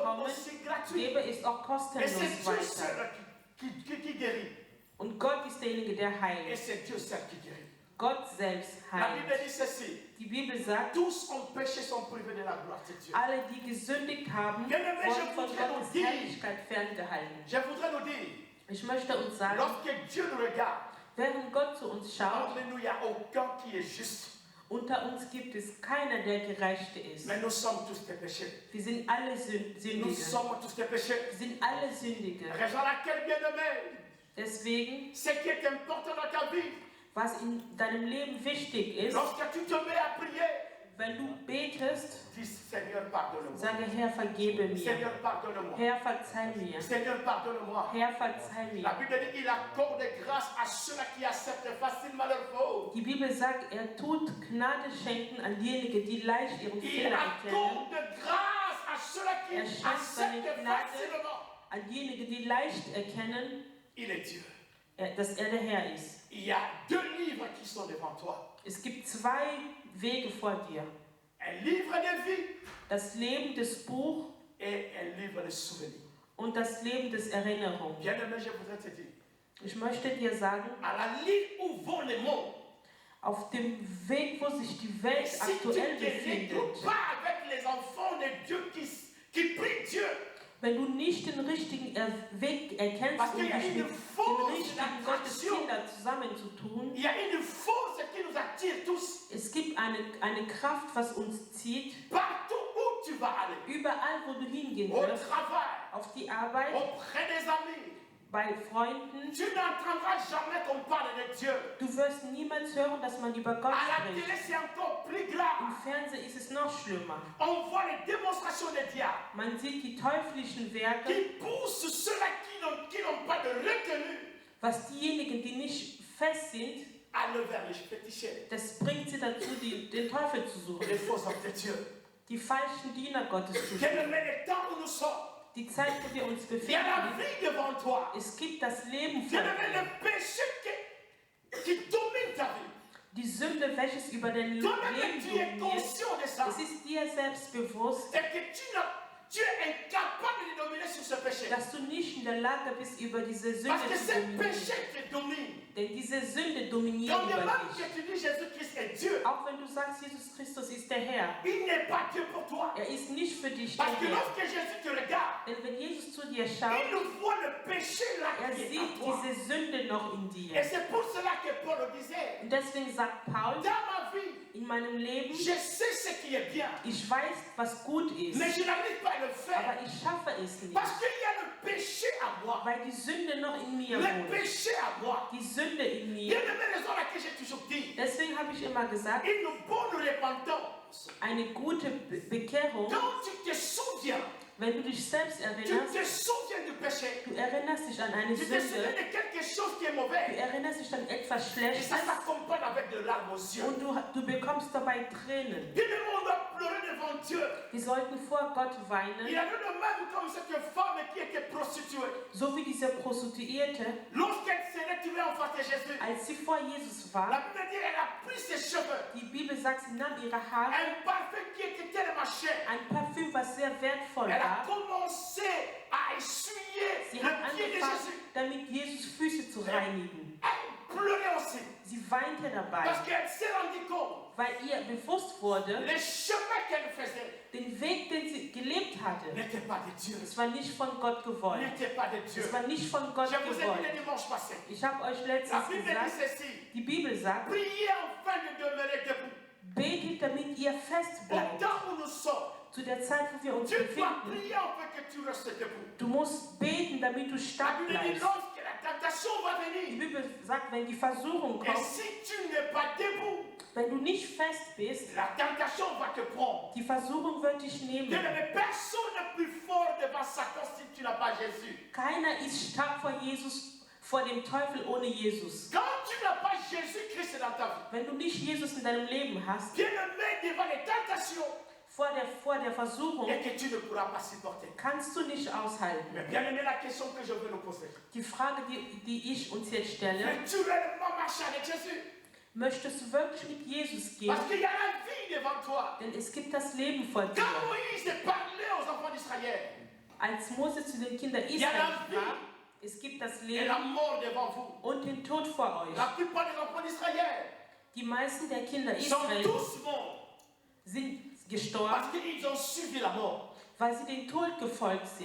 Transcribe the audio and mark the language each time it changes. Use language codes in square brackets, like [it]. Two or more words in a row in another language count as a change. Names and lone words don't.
[de] bekommen, [fr] aussi gratuit. [de] gebe es auch [fr] Et [de] kostenlos [fr] c'est Dieu [de] weiter. [fr] seul qui guérit. [de] Und Gott ist derjenige, der [fr] Et [de] heilt. [fr] c'est Dieu seul qui guérit. [de] Gott selbst [fr] La Bible [de] heilt. [fr] dit ceci. [de] Die Bibel sagt, [fr] Tous ont péché, sont privés de la gloire de Dieu. [de] alle, die gesündigt haben, wurden von Gottes Herrlichkeit ferngehalten. [fr] Je voudrais nous dire, [de] Ich möchte uns sagen, [fr] lorsque Dieu nous regarde, [de] während Gott zu uns schaut, [fr] parmi nous, il n'y a aucun qui est juste. [de] unter uns gibt es keiner, der Gerechte ist. [fr] Mais nous sommes tous des péchés. [de] Wir sind alle [fr] Nous [de] Sündige. [fr] sommes tous des péchés. [de] Wir sind alle Sündige. [fr] Raison laquelle, bien-aimé, [de] Deswegen, [fr] ce qui est important dans ta vie, [de] was in deinem Leben wichtig ist, [fr] lorsque tu te mets à prier, [de] wenn du betest, [fr] dis Seigneur, pardonne-moi. [de] sage, Herr, vergebe mir. [fr] Seigneur, pardonne-moi. [de] Herr, verzeih mir. [fr] Seigneur, pardonne-moi. [de] Herr, verzeih [fr] La [de] mir. [fr] Bible dit il accorde grâce à ceux-là qui acceptent facilement leur faute. [de] Die Bibel sagt, er tut Gnade schenken an diejenigen, die leicht ihren [fr] Il [de] Fehler erkennen, [fr] accorde grâce à ceux-là qui [de] Er schenkt seine [fr] acceptent [de] Gnade. [fr] facilement. [de] an diejenigen, die leicht erkennen, [fr] Il est Dieu. [de] dass er der Herr ist. [fr] Il y a deux livres qui sont devant toi. [de] Es gibt zwei Wege vor dir. [fr] Un livre de vie [de] Das Leben des Buch [fr] et un livre de souvenirs. [de] und das Leben des Erinnerung. [fr] Bien-aimé, je voudrais te dire, [de] Ich möchte dir sagen, [fr] à la ligne où vont les mondes, [de] auf dem Weg, wo sich die Welt [fr] si tu [de] aktuell [fr] ne te [de] befindet, [fr] regroupes pas avec les enfants de Dieu qui prient Dieu, [de] wenn du nicht den richtigen Weg erkennst, [fr] Parce [de] um [fr] qu'il y a [de] dich [fr] une [de] mit den [fr] fausse [de] richtigen [fr] attraction. [de] Gotteskinder zusammenzutun, [fr] il y a une force qui nous attire tous. [de] es gibt eine Kraft, was uns zieht, [fr] Partout où tu vas aller, [de] überall, wo du hingehen [fr] au [de] wirst, [fr] travail, [de] auf die Arbeit, [fr] auprès des amis, [de] bei Freunden. [fr] tu n'entendras jamais qu'on parle de Dieu. [de] Du wirst niemals hören, dass man über Gott [fr] À la télé, [de] spricht. [fr] c'est encore plus [de] Im [fr] grave. [de] Fernsehen ist es noch schlimmer. [fr] On voit les démonstrations des diables [de] Man sieht die teuflischen Werke, [fr] qui poussent ceux-là qui n'ont pas de retenue [de] was diejenigen, die nicht fest sind, [fr] à aller vers les féticheurs [de] das bringt sie dazu, den Teufel zu [fr] et [de] suchen. [fr] les faux hommes de Dieu. [de] Die falschen Diener Gottes zu [fr] Quel [de] suchen. [fr] est le temps où nous sommes? [de] Die Zeit, wo wir uns [fr] Il y a la [de] befinden, [fr] vie devant toi. [de] es gibt das Leben vor [fr] Bien-aimé, [de] dir. [fr] le péché qui domine ta vie. [de] Die Sünde, welches über dein Leben [fr] Toi-même, tu es [de] dominiert, [fr] conscient de ça. [de] es ist dir selbst bewusst, [fr] Et que tu es incapable de dominer sur ce péché. [de] dass du nicht in der Lage bist, über diese Sünde [fr] Parce que [de] zu [fr] ce [de] dominieren. [fr] péché te domine. [de] Denn diese Sünde dominiert [fr] Quand bien [de] über [fr] même [de] dich. [fr] que tu dis Jésus-Christ est Dieu, [de] Auch wenn du sagst, Jesus Christus ist der Herr, [fr] il n'est pas Dieu pour toi. [de] er ist nicht für dich der [fr] Parce que [de] Herr. [fr] lorsque Jésus te regarde, [de] Denn wenn Jesus zu dir [fr] il [de] schaut, [fr] nous voit le péché là [de] er [fr] qui est [de] sieht [fr] en toi. [de] diese Sünde noch in [fr] Et [de] dir. [fr] c'est pour cela que Paul disait, [de] Und deswegen sagt Paul, [fr] dans ma vie, [de] in meinem Leben, [fr] je sais ce qui est bien, [de] ich weiß, was gut ist, [fr] mais je n'arrive pas à le faire. [de] aber ich schaffe es nicht, [fr] Parce qu'il y a le péché à moi. [de] weil die Sünde noch in mir [fr] Le [de] wohnt. [fr] péché à moi. [de] Die Sünde in [fr] Il y a [de] mir. [fr] une raison à laquelle j'ai toujours dit, [de] Deswegen habe ich immer gesagt, [fr] une bonne repentance. [de] eine gute Bekehrung, [fr] Quand tu te souviens, [de] wenn du dich selbst [fr] tu [de] erinnerst, [fr] te souviens du péché, [de] du erinnerst dich an eine [fr] tu te souviens [de] Sünde, [fr] de quelque chose qui est [de] du [fr] mauvais, [de] erinnerst dich an etwas [fr] et [de] Schlechtes [fr] ça s'accompagne avec de larmes aux yeux. [de] und du bekommst dabei Tränen. [fr] Bien aimé, on doit pleurer devant Dieu. [de] Wir sollten vor Gott [fr] Il [de] weinen, [fr] y a de même comme cette femme qui était prostituée. [de] so wie diese Prostituierte, [fr] Lorsqu'elle s'est retrouvée en face de Jésus, [de] als sie vor Jesus [fr] la [de] war. [fr] Bible dit qu'elle a pris ses cheveux, [de] Die Bibel sagt, sie nahm ihre Haare, [fr] un parfum qui était tellement cher. [de] ein Parfüm, was sehr wertvoll [fr] Elle a [de] war. [fr] commencé à essuyer [de] Sie hat [fr] le pied de [de] angefangen, [fr] Jésus. [de] damit Jesus Füße zu reinigen. [fr] Elle pleurait aussi. [de] Sie weinte dabei, [fr] Parce qu'elle s'est rendue compte, [de] weil ihr bewusst wurde, [fr] le chemin qu'elle faisait [de] den Weg, den sie gelebt hatte, [fr] n'était pas de Dieu. [de] es war nicht von Gott gewollt. [fr] N'était pas de Dieu. [de] Es war nicht von Gott [fr] Je vous ai dit [de] gewollt. [fr] le dimanche passé. [de] Ich habe euch [fr] La [de] letztens [fr] Bible dit [de] gesagt, [fr] ceci. [de] die Bibel sagt, [fr] Priez afin de demeurer debout. [de] betet, damit ihr fest [fr] Au [de] bleibt. [fr] temps où nous sommes, [de] Zu der Zeit, wo wir uns [fr] tu dois [de] befinden, [fr] prier afin que tu restes debout. [de] du musst beten, damit du [fr] La [de] stark [fr] Bible dit [de] bleibst. [fr] lorsque la tentation va [de] Die [fr] venir, [de] Bibel sagt, wenn die Versuchung [fr] et [de] kommt, [fr] si tu n'es pas debout, [de] wenn du nicht fest bist, [fr] la tentation va te prendre. [de] die Versuchung wird dich nehmen. [fr] Mais personne n'est plus fort devant Satan si tu n'as pas Jésus. [de] Keiner ist stark vor Jesus, vor dem Teufel ohne Jesus. [fr] Quand tu n'as pas Jésus-Christ dans ta vie, [de] Wenn du nicht Jesus in deinem Leben hast, [fr] bien aimé devant les tentations, [de] vor der Versuchung, [fr] et que tu ne pourras pas supporter. [de] kannst du nicht aushalten. [fr] Mais bien aimé, la question que je veux nous poser. [de] Die Frage, die ich uns jetzt stelle, [fr] Veux-tu réellement marcher avec Jésus? [de] möchtest du wirklich mit Jesus gehen? [fr] Parce qu'il y a la vie devant toi. [de] Denn es gibt das Leben vor dir. [fr] Quand Moïse parlait aux enfants d'Israël, [de] Als Mose zu den Kindern Israels sprach, es gibt das [fr] et la [de] Leben [fr] mort devant vous. [de] und den Tod vor euch. [fr] La plupart des enfants d'Israël [de] Die meisten der Kinder [fr] sont [de] Israels [fr] tous morts [de] sind gestorben, [fr] parce qu'ils ont suivi la mort. [de] weil sie dem Tod gefolgt sind.